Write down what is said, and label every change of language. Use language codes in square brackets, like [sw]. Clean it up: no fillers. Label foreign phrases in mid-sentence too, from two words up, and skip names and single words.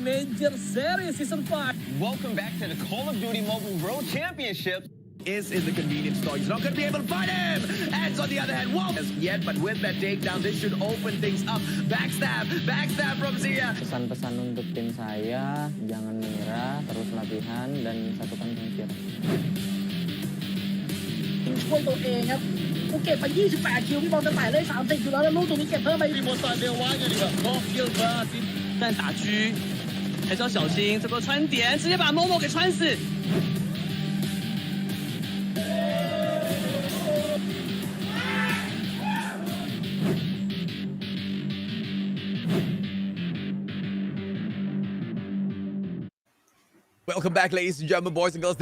[en] Major Series Season 5. Welcome back to the Call of Duty Mobile World Championship. Is in the convenience store. He's not going to be able to fight him. Eds on the other hand won't yet, but with that takedown, this should open things up. Backstab from Zia. [id] Pesan-pesan untuk tim saya, jangan menyerah, terus latihan dan satukan pemikiran. [th] ช่วยตัวเองครับกูเก็บไป28คิวพี่บอลจะแตะได้30อยู่แล้วแล้วลูกตรงนี้เก็บเพิ่มไป [id] Rimo Sadewa nya nih Bang. Gokil banget. [zh] 但打狙还是要小心，这波穿点直接把 Momo 给穿死。 [en] Welcome back, ladies and gentlemen, boys and girls.